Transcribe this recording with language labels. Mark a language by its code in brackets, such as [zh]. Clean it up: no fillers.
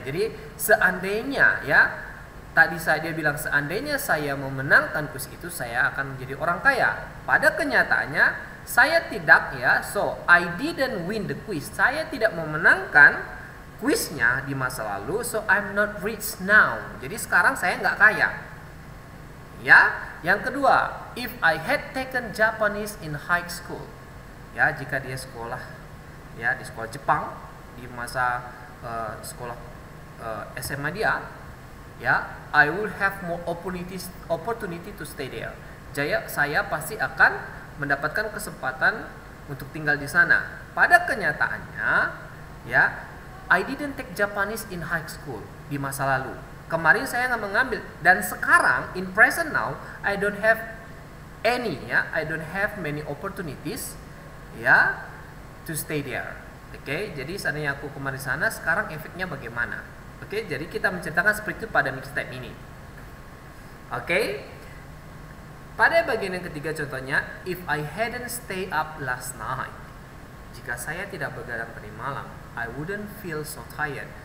[id] Jadi seandainya, tadi dia bilang seandainya saya memenangkan kuis itu, saya akan menjadi orang kaya. Pada kenyataannya saya tidak, [en] so I didn't win the quiz. [id] Saya tidak memenangkan quiznya di masa lalu, [en] so I'm not rich now. [id] Jadi sekarang saya nggak kaya. Ya, yang kedua, [en] if I had taken Japanese in high school. [id] Ya, jika dia sekolah ya di sekolah Jepang di masa sekolah SMA dia, ya, [en] I will have more opportunity to stay there. [id] Saya pasti akan mendapatkan kesempatan untuk tinggal di sana. Pada kenyataannya, [en] ya, I didn't take Japanese in high school [id] di masa lalu. Kemarin saya nggak mengambil, dan sekarang [en] in present now I don't have any, ya, I don't have many opportunities, ya, to stay there. [id] Oke, jadi seandainya aku kemarin sana, sekarang efeknya bagaimana? Oke, jadi kita menceritakan seperti itu pada mixed type ini. Oke, pada bagian yang ketiga contohnya, [en] if I hadn't stay up last night. [id] Jika saya tidak begadang tadi malam, [en] I wouldn't feel so tired.